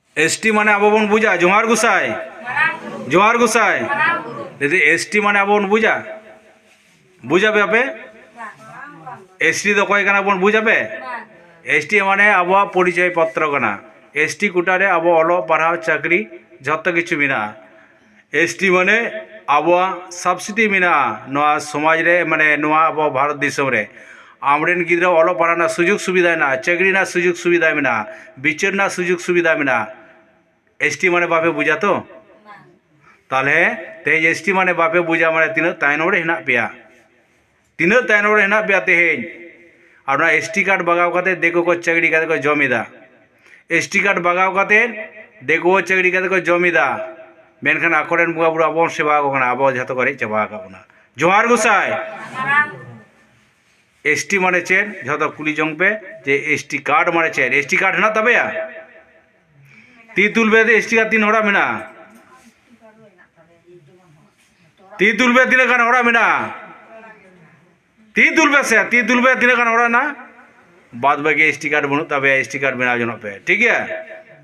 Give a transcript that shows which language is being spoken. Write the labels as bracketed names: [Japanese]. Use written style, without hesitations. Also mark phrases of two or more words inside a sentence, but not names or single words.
[Santali] एसटी माने अब बन बुझा जोहार गुसाई दीदी एसटी माने अब बन बुझा बुझाबे आपे एसटी तो कय बन बुझाबे एसटी माने अब परिचय पत्र कना एसटी कोटारे अब अलो पढ़ाओ चाकरी जत किछु मेना एसटी माने अब सबसिडी मेना नवा समाज रे माने नवा अब भारत दिसम रे आमरेन गिद्रा अलो पढ़ाना सुजुग सुविधा ना चाकरी ना सुजुग सुविधा मेना बिचार ना सुजुग सुविधा मेना एसटी माने बापे बुझा तो ताले ते एसटी माने बापे बुझा माने तीना तायनम रे हेना पेया तीना तायनम रे हेना पेया तेहेñ और ना एसटी कार्ड बगाव काते देखो को चाकरी काते को जमीदा एसटी कार्ड बगाव काते देखो चाकरी काते को जमीदा मेनखान आकोरेन बुआ बुआ अब सेवा को कना अब जतो करे चबा का बना जोहार गुसाई एसटी माने चेन जतो कुली जंग पे जे एसटी कार्ड माने चेन एसटी कार्ड ना तबे या ती तुलबे दे एसटी कार्ड तीन होड़ा मेना ती तुलबे तीन खान होड़ा मेना ती तुलबे तीन खान होड़ा ना बाद बाकी एसटी कार्ड बनु तबे एसटी कार्ड बना जनो पे [Hindi] ठीक है।